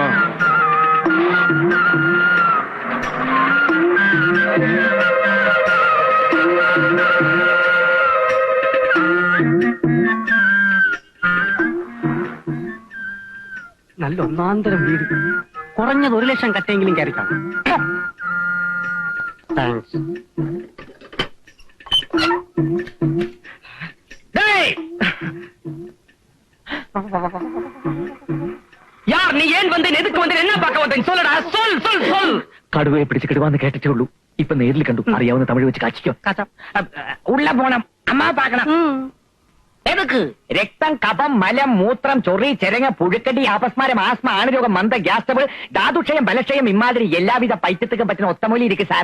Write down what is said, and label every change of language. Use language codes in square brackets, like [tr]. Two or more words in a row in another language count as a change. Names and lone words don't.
[ml] നല്ല ഒന്നാന്തരം വീട്, കുറഞ്ഞത് 1 ലക്ഷം കട്ടെങ്കിലും കയറിക്കാം. താങ്ക്സ്. [ta] யார் நீ? ஏன் வந்தேன்? எதுக்கு வந்தேன்? என்ன பார்க்க வந்தேன்? சொல்லடா, சொல் சொல் சொல். [ml] കടുവയെ പിടിച്ച് കിടുവാന്ന് കേട്ടിട്ടേ ഉള്ളൂ. ഇപ്പൊ നേരിൽ കണ്ടു. അറിയാവുന്ന തമിഴ് വെച്ച് കാച്ചിക്കോ. [ta] உள்ள போணம், அம்மா பாக்கணம். എതുക്ക്? ரத்தம், கபம், மலம், மூத்திரம், சொறி, செரங்கு, புழுக்கடி, அபஸ்மாரம், ஆஸ்மா, ஆணுரோகம், மந்த, [en] gas trouble, [ta] தாதுக்ஷயம், பலக்ஷயம், இமாதிரி எல்லாவித பைட்டத்துக்கும் பற்றுன்ன ஒத்தமூலி இருக்கும் சார்.